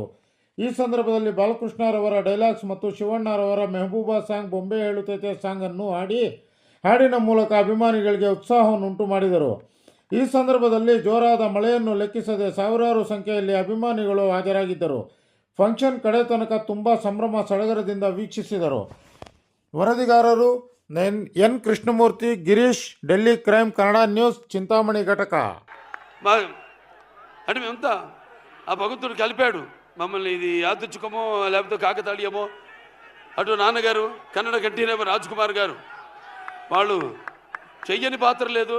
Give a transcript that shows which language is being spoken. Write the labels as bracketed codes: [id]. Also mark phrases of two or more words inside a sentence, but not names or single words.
[kn] ಈ ಸಂದರ್ಭದಲ್ಲಿ ಬಾಲಕೃಷ್ಣರವರ ಡೈಲಾಗ್ಸ್ ಮತ್ತು ಶಿವಣ್ಣರವರ ಮೆಹಬೂಬಾ ಸಾಂಗ್ ಬೊಂಬೆ ಹೇಳುತ್ತೈತೆ ಸಾಂಗ್ ಅನ್ನು ಹಾಡಿನ ಮೂಲಕ ಅಭಿಮಾನಿಗಳಿಗೆ ಉತ್ಸಾಹವನ್ನುಂಟು ಮಾಡಿದರು. ಈ ಸಂದರ್ಭದಲ್ಲಿ ಜೋರಾದ ಮಳೆಯನ್ನು ಲೆಕ್ಕಿಸದೆ ಸಾವಿರಾರು ಸಂಖ್ಯೆಯಲ್ಲಿ ಅಭಿಮಾನಿಗಳು ಹಾಜರಾಗಿದ್ದರು. ಫಂಕ್ಷನ್ ಕಡೆ ತನಕ ತುಂಬ ಸಂಭ್ರಮ ಸಡಗರದಿಂದ ವೀಕ್ಷಿಸಿದರು. ವರದಿಗಾರರು ಎನ್ కృష్ణమూర్తి, గిరీష్, ఢిల్లీ క్రైమ్ కన్నడ న్యూస్, చింతామణి ఘటక. [te] అంటే మేమంతా ఆ భగవంతుడు కలిపాడు మమ్మల్ని. ఇది యాదృచ్ఛికమో లేకపోతే కాకతాళీయమో, అటు నాన్నగారు కన్నడ కంఠీరవ రాజ్ కుమార్ గారు వాళ్ళు చెయ్యని పాత్ర లేదు.